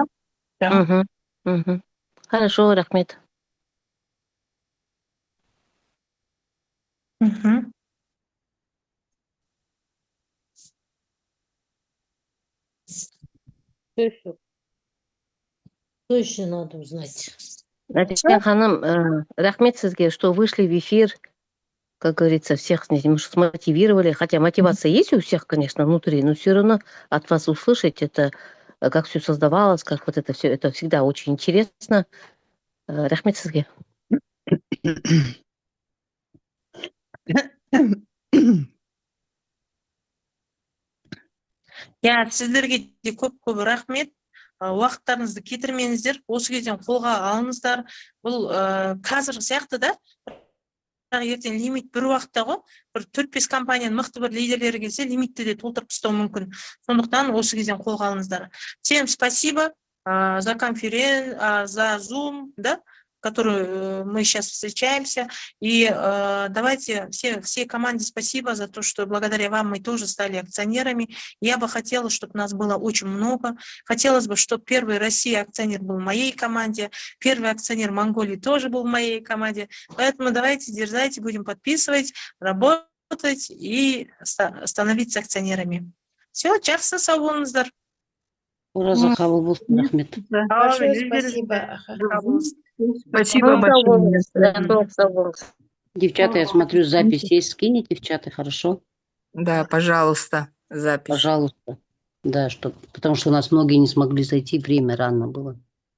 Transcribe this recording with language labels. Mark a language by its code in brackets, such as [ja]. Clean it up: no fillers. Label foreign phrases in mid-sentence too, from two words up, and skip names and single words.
[ru] Угу. Угу. Хорошо, рахмет. Угу. Что еще надо узнать? [kk] Надежда ханым, рахмет сізге, [ru] что вышли в эфир, как говорится, всех смотивировали. Хотя мотивация есть у всех, конечно, внутри, но все равно от вас услышать это, как все создавалось, как вот это все, это всегда очень интересно. [kk] Рахмет сізге. Я сіздерге де көп рахмет. Уақыттарыңызды кетірмеңіздер. Осы кезден қолға алыңыздар. Бұл қазір сияқты да, ертең лимит бір уақытта ғой. Бір 4-5 компанияның мықты бір лидерлері келсе, лимитті де толтырып тастау мүмкін. Сондықтан осы кезден қолға алыңыздар. [ru] Всем спасибо за конференцию, за Zoom, да, которую мы сейчас встречаемся. И давайте всей команде спасибо за то, что благодаря вам мы тоже стали акционерами. Я бы хотела, чтобы нас было очень много. Хотелось бы, чтобы первый Россия акционер был в моей команде, первый акционер Монголии тоже был в моей команде. Поэтому давайте, дерзайте, будем подписывать, работать и становиться акционерами. Все, [kk] жақсы сау болыңыздар. Ураза қабыл болсын, рахмет. [ru] Большое спасибо. Спасибо большое. Девчата, я смотрю, запись есть, скинете в чаты, хорошо? Да, пожалуйста, запись. Пожалуйста. Да, потому что у нас многие не смогли зайти, время рано было.